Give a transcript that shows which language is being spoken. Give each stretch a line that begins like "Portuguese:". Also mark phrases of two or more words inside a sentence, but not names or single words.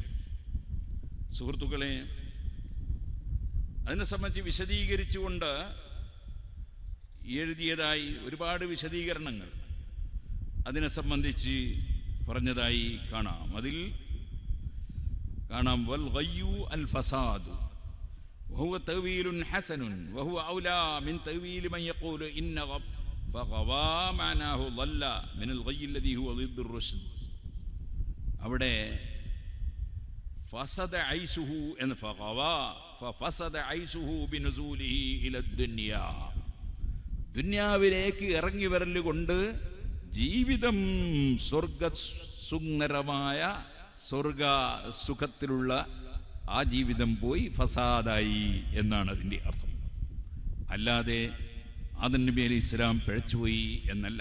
Malayalam: സുഹൃത്തുക്കളെ, അതിനെ സംബന്ധിച്ച് വിശദീകരിച്ചുകൊണ്ട് എഴുതിയതായി ഒരുപാട് വിശദീകരണങ്ങൾ അതിനെ സംബന്ധിച്ച് പറഞ്ഞതായി കാണാം. അതിൽ കാണാം
Arabic: والغي الفساد وهو تأويل حسن وهو أولى من تأويل من يقول إن فغوى معناه ضل من الغي الذي هو ضد الرشد. അവിടെ فسد عيشه ان فغوى ففسد عيشه بنزوله الى الدنيا.
Malayalam: ദുനിയാവിലേക്ക് ഇറങ്ങി വരലുകൊണ്ട് ജീവിതം സ്വർഗസുന്ദരമായ സ്വർഗ സുഖത്തിലുള്ള ആ ജീവിതം പോയി ഫസാദായി എന്നാണ് അതിൻ്റെ അർത്ഥം. അല്ലാതെ ആദം നബി അലൈഹി ഇസ്ലാം പിഴച്ചുപോയി എന്നല്ല.